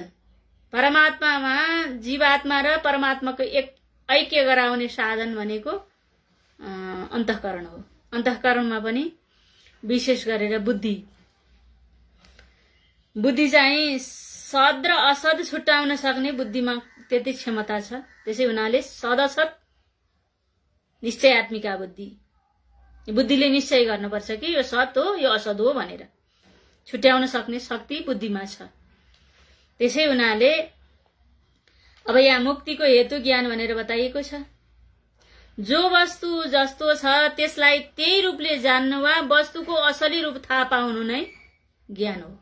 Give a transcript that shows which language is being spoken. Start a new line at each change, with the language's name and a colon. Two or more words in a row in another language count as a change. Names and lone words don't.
Nepali: परमात्मामा जीवात्मा र परमात्माको एक ऐक्य गराउने साधन भनेको अन्तःकरण हो। अन्तःकरणमा पनि विशेष गरेर बुद्धि चाहिँ सद र असद छुट्याउन सक्ने बुद्धिमा त्यति क्षमता छ। त्यसै हुनाले सद असद निश्चयात्मिका बुद्धिले निश्चय गर्नुपर्छ कि यो सत हो यो असद हो भनेर छुट्याउन सक्ने शक्ति बुद्धिमा छ। त्यसै हुनाले अब यहाँ मुक्तिको हेतु ज्ञान भनेर बताइएको छ। जो वस्तु जस्तो छ त्यसलाई त्यही रूपले जान्नु वा वस्तुको असली रूप थाहा पाउनु नै ज्ञान हो।